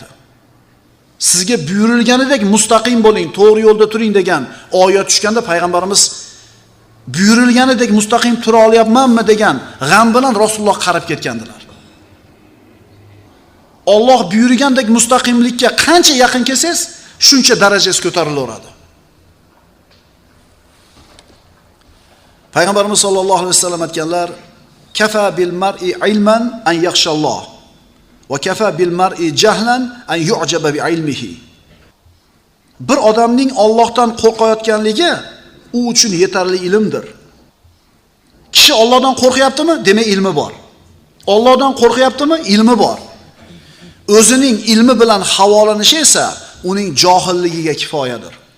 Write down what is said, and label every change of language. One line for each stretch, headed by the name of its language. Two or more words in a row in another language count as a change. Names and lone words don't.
Uzbek: Sizga buyurilganidek mustaqim bo'ling, to'g'ri yo'lda turing degan oyat tushganda payg'ambarimiz buyurilganidek mustaqim tura olyapmanmi degan g'am bilan Rasululloh qarib ketgandilar. Alloh buyurgandek mustaqimlikka qancha yaqin kelsangiz, shuncha darajasi ko'tarilaveradi. Payg'ambarimiz
Arabic: صلى الله عليه وسلم
Uzbek: aytganlar:
Arabic: "كفى بالمرء علما أن يخشى الله وكفى بالمرء جهلا أن يعجب بعلمه."
Uzbek: Bir odamning Allohdan qo'rqayotganligi u uchun yetarli ilmdir. Kishi Allohdan qo'rqyaptimi? Demak, ilmi bor. Allohdan qo'rqyaptimi? Ilmi bor. O'zining ilmi bilan havolanishi esa uning johilligiga kifoyadir.